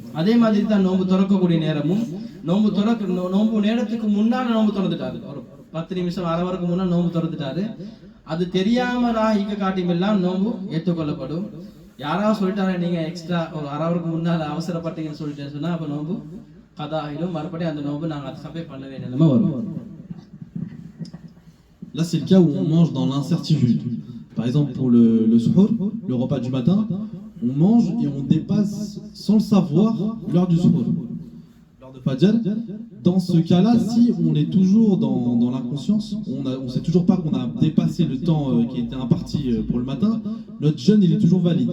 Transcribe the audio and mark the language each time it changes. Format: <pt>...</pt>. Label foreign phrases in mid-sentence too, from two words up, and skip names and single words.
<ta>அதே மாதிரி தான் நோம்பு திறக்கக்கூடிய நேரமும், நோம்பு நேரத்துக்கு முன்னால நோம்பு திறந்துட்டாரு, ஒரு 10 நிமிஷம் அரை வரைக்கும் முன்னாடி நோம்பு திறந்துட்டாரு, அது தெரியாமலாக காட்டியெல்லாம் நோம்பு ஏற்றுக்கொள்ளப்படும். யாராவது சொல்லிட்டாரு நீங்க எக்ஸ்ட்ரா ஒரு அரை வரைக்கும் முன்னால அவசரப்பட்டீங்கன்னு சொல்லிட்டு சொன்னா அப்ப நோம்பு மறுபடியும் அந்த நோம்பு நாங்க அதுக்கே பண்ண வேண்டிய நிலைமை வரும்.</ta> <fr>Là, c'est le cas où on mange dans l'incertitude. Par exemple, pour le suhour, le repas du matin, on mange et on dépasse sans le savoir l'heure du suhour, l'heure de Fajr. Dans ce cas-là, si on est toujours dans l'inconscience, on ne sait toujours pas qu'on a dépassé le temps qui était imparti pour le matin, notre jeûne il est toujours valide.</fr>